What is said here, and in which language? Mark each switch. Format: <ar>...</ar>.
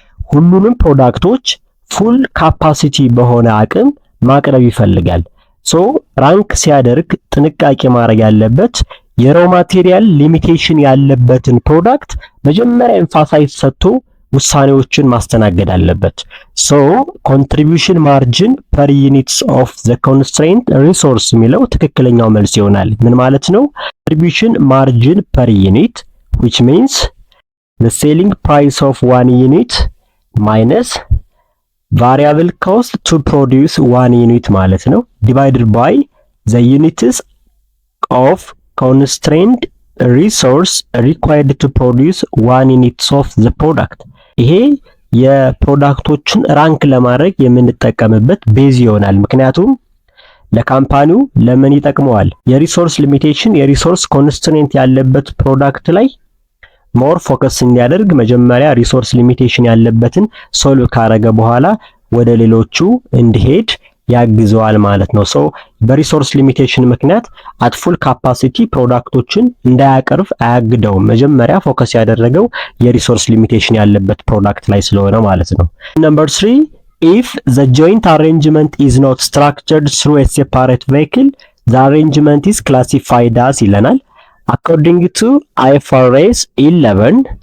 <am>ሁሉንም ፕሮዳክቶች ፉል ካፓሲቲ በሆነ አቅም ማቅረብ ይፈልጋል። ሶ ራንክ ሲያደርግ ጥንቃቄ ማድረግ ያለበት የሮ ማቴሪያል ሊሚቴሽን ያለበትን ፕሮዳክት መጀመሪያ ኤምፋሳይዝ ሰጥቶ ውሳኔዎችን ማስተናገድ አለበት። ሶ ኮንትሪቢዩሽን ማርጂን ፐር ዩኒትስ ኦፍ ዘ ኮንስትሬንት ሪሶርስ የሚለው ትክክለኛው መልስ ይሆናል። ምን ማለት ነው?</am> <en>ኮንትሪቢዩሽን ማርጂን ፐር ዩኒት which means the selling price of one unit minus variable cost to produce one unit ማለት ነው divided by the units of constrained resource required to produce one unit of the product።</en> <am>ይሄ የፕሮዳክቶችን ራንክ ለማድረግ የምንጠቀምበት ቤዝ ይሆናል። ምክንያቱም ለካምፓኒው ለምን ይጠቅመዋል? የሪሶርስ ሊሚቴሽን የሪሶርስ ኮንስትሬንት ያለበት ፕሮዳክት ላይ ሞር ፎከስ እንዲያደርግ መጀመሪያ ሪሶርስ ሊሚቴሽን ያለበትን ሶልቭ ካረገ በኋላ ወደ ሌሎቹ እንዲሄድ ያግዘዋል ማለት ነው። ሶ በሪሶርስ ሊሚቴሽን ምክንያት አት ፉል ካፓሲቲ ፕሮዳክቶችን እንዳያቀርብ አያግደውም። መጀመሪያ ፎከስ ያደረገው የሪሶርስ ሊሚቴሽን ያለበት ፕሮዳክት ላይ ስለሆነ ማለት ነው።</am> <en>number 3 if the joint arrangement is not structured through a separate vehicle, the arrangement is classified as ይለናል። according to IFRS 11,</en>